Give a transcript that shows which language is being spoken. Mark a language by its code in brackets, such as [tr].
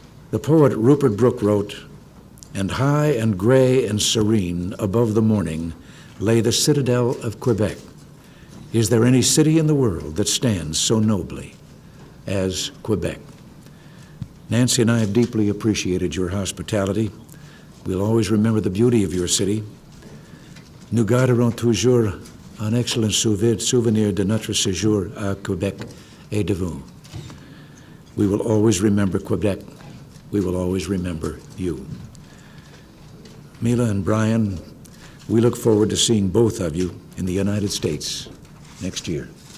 [en] The poet Rupert Brooke wrote, "And high and gray and serene above the morning lay the citadel of Quebec. Is there any city in the world that stands so nobly as Quebec?" Nancy and I have deeply appreciated your hospitality. We'll always remember the beauty of your city. [fr] Nous garderons toujours un excellent souvenir de notre séjour à Quebec et de vous. [en] We will always remember Quebec. We will always remember you. Mila and Brian, we look forward to seeing both of you in the United States next year.